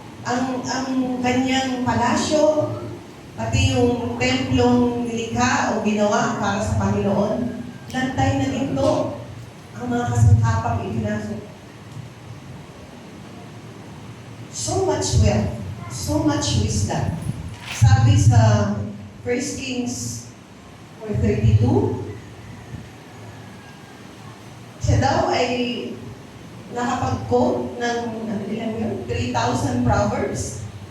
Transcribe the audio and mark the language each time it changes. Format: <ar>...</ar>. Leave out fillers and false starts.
<tl>Ang kanyang palasyo, pati yung templong nilikha o ginawa para sa Panginoon, lantay na ito ang mga kasangkapang ipinasok.</tl> <en>So much wealth, so much wisdom.</en> <tl>Sabi sa 1 Kings 4:32, siya daw ay nakapag-quote ng 3,000 proverbs.</tl>